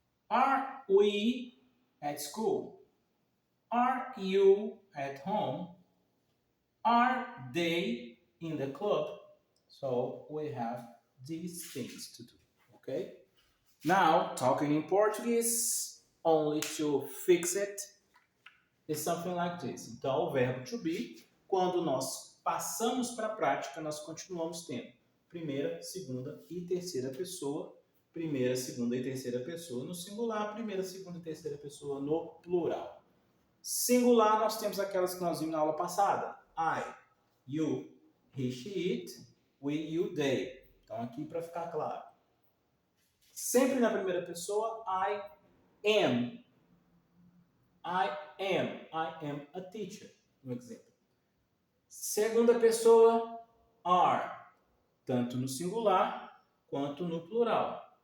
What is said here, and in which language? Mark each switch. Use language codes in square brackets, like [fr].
[en] Are we at school? Are you at home? Are they in the club? So we have these things to do, okay? Now, talking in Portuguese, only to fix it, is something like this. [pt] Então, o verbo to be, quando nós passamos para a prática, nós continuamos tendo primeira, segunda e terceira pessoa primeira, segunda e terceira pessoa no singular, primeira, segunda e terceira pessoa no plural. Singular, nós temos aquelas que nós vimos na aula passada. [en] I, you, he, she, it, we, you, they. [pt] Então, aqui para ficar claro. Sempre na primeira pessoa, I am. [en] I am a teacher. [pt] Um exemplo. Segunda pessoa, are. Tanto no singular quanto no plural.